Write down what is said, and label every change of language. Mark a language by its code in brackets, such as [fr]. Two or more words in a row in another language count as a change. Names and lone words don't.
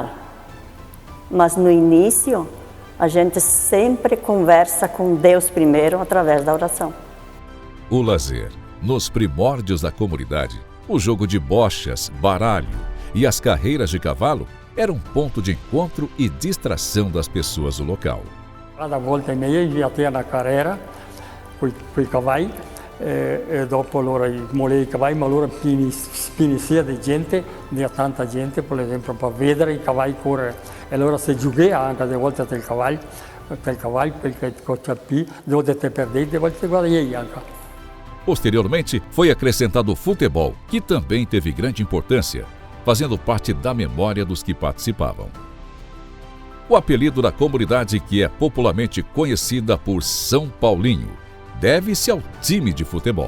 [pt] Mas no início, a gente sempre conversa com Deus primeiro através da oração. O lazer. Nos primórdios da comunidade, o jogo de bochas, baralho e as carreiras de cavalo era um ponto de encontro e distração das pessoas do local. Cada volta e meia já tinha na carreira, [vec] i cavalli, e dopo allora molei i cavalli, ma allora pienissima di gente, tanta gente, per esempio, per vedere i cavalli correre. E allora si giocava anche delle volte del cavallo, perché dove te perdete, delle volte guardai anche. [pt] Posteriormente, foi acrescentado o futebol, que também teve grande importância, fazendo parte da memória dos que participavam. O apelido da comunidade, que é popularmente conhecida por São Paulinho, deve-se ao time de futebol.